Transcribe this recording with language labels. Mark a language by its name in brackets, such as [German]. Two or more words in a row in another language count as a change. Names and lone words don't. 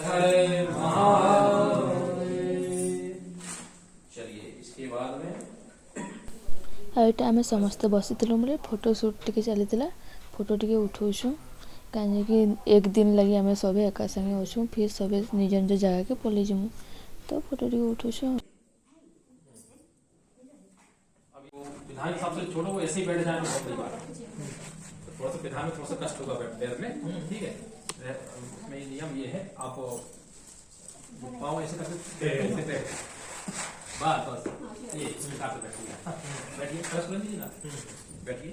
[Hindi] चलिए इसके बाद में [Odia] ଆଉ ଏଇଟା ଆମେ ସମସ୍ତେ ବସିଥିଲୁ ବୋଲେ [English] photo shoot [Odia] ଟିକେ ଚାଲିଥିଲା ଫଟୋ ଟିକେ ଉଠଉଛୁ କାହିଁକି ଏକ ଦିନ ଲାଗି ଆମେ ସବେ ଏକା ସାଙ୍ଗେ ଅଛୁ ଫିର୍ ସବେ ନିଜ ନିଜ ଜାଗାକେ ପଲେଇ ଯିମୁ ତ ଫଟୋ ଟିକେ ଉଠଉଛୁ। [Hindi] विधान हिसाब से छोड़ो वो ऐसे ही बैठ जाए बहुत बड़ी बात है। तो थोड़ा सा विधान में थोड़ा सा कष्ट होगा पैर में ठीक है। इसमें नियम ये है आप पाँव ऐसे करके बस बस ये हिसाब से बैठिए बैठिए कष्ट लीजिए ना बैठिए।